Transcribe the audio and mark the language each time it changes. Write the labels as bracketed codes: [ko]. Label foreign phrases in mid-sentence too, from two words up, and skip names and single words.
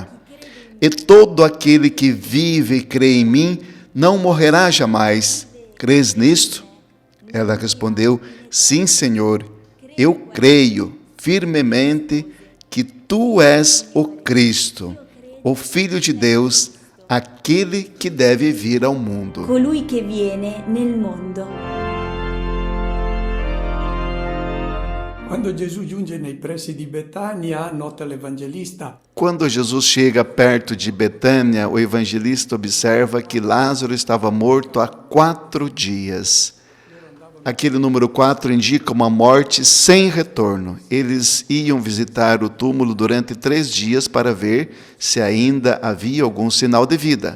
[pt] E todo aquele que vive e crê em mim não morrerá jamais. Crês nisto? Ela respondeu: Sim, Senhor, eu creio firmemente que tu és o Cristo, o Filho de Deus, aquele que deve vir ao mundo. [it] colui che viene nel mondo. Quando Gesù giunge nei pressi di Betania, nota l'Evangelista, [pt] Quando Jesus chega perto de Betânia, o evangelista observa que Lázaro estava morto há 4 dias. Aquele número 4 indica uma morte sem retorno. Eles iam visitar o túmulo durante 3 dias para ver se ainda havia algum sinal de vida.